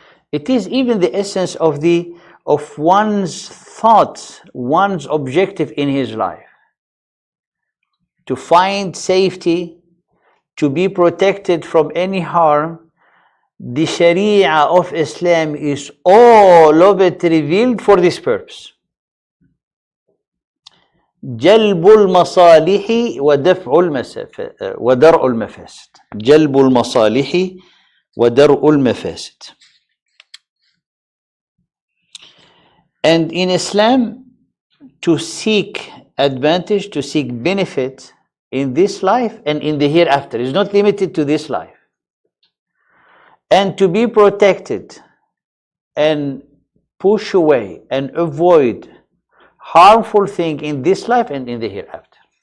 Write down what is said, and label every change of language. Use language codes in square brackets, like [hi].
[en] It is even the essence of one's thoughts, one's objective in his life. To find safety, to be protected from any harm. The Sharia of Islam is all of it revealed for this purpose. [ar] جلب المصالح ودرء المفاسد. جلب المصالح ودرء المفاسد. [en] And in Islam, to seek advantage, to seek benefit in this life and in the hereafter is not limited to this life. And to be protected and push away and avoid harmful thing in this life and in the hereafter.